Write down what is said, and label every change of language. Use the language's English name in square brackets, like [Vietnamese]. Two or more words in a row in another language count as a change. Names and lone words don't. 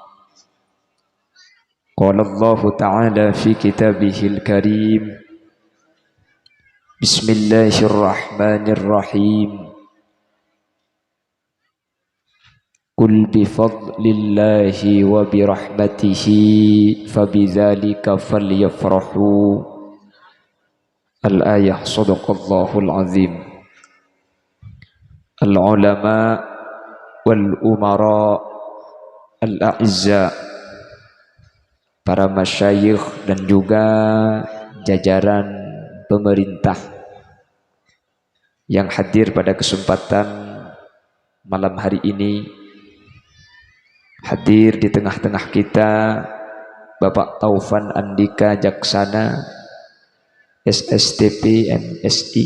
[Arabic] قال الله تعالى في كتابه الكريم. بسم الله الرحمن الرحيم. قل بفضل الله وبرحمته فبذلك فليفرحوا. الآية صدق الله العظيم. العلماء والأمراء الأعزاء, [Indonesian] para masyayikh dan juga jajaran pemerintah yang hadir pada kesempatan malam hari ini. Hadir di tengah-tengah kita Bapak Taufan Andika Jaksana SSTP MSI.